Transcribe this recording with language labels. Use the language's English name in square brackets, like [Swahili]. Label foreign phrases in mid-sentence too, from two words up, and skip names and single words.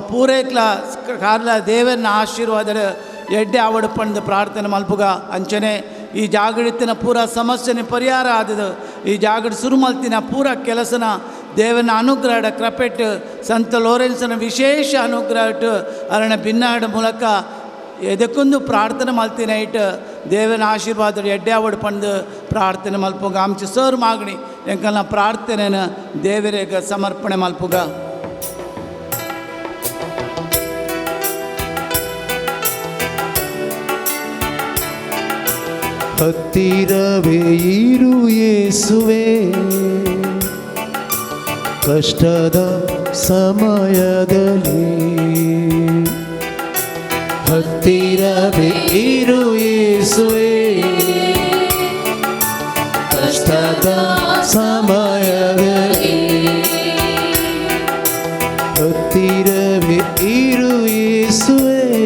[Tulu] ಪೂರೈಕ್ಲ ಕಾರ್ಲ ದೇವರನ ಆಶೀರ್ವಾದ ಎಡ್ಡೆ ಆವಡು ಪಂದು ಪ್ರಾರ್ಥನೆ ಮಲ್ಪುಗ ಅಂಚನೆ ಈ ಜಾಗಡಿತ್ತಿನ ಪೂರ ಸಮಸ್ಯೆನ ಪರಿಹಾರ ಆದದು ಈ ಜಾಗಡ ಶುರು ಮಲ್ತಿನ ಪೂರ ಕೆಲಸನ ದೇವನ ಅನುಗ್ರಹ ಕ್ರಪೆಟ್ಟು ಸಂತ ಲೋರೆನ್ಸನ ವಿಶೇಷ ಅನುಗ್ರಹ ಅರಣ ಭಿನ್ನಾಡ ಮೂಲಕ ಎದಕ್ಕೊಂದು ಪ್ರಾರ್ಥನೆ ಮಲ್ತಿನ ಇಟ್ಟು ದೇವನ ಆಶೀರ್ವಾದ ಎಡ್ಡೆ ಆವಡು ಪಂದು ಪ್ರಾರ್ಥನೆ ಮಲ್ಪುಗ ಆಮಚ ಸರ್ ಮಾಗಣಿ ಎಂಕಲ್ನ ಪ್ರಾರ್ಥನೆನ ದೇವರಿಗೆ ಸಮರ್ಪಣೆ ಮಲ್ಪುಗ [Kannada] ಹತ್ತಿರವೇ ಇರು ಯೇಸುವೆ ಕಷ್ಟದ ಸಮಯದಲ್ಲಿ ಹತ್ತಿರವೇ ಇರು ಯೇಸುವೆ ಕಷ್ಟದ ಸಮಯದಲ್ಲಿ ಹತ್ತಿರವೇ ಇರು ಯೇಸುವೆ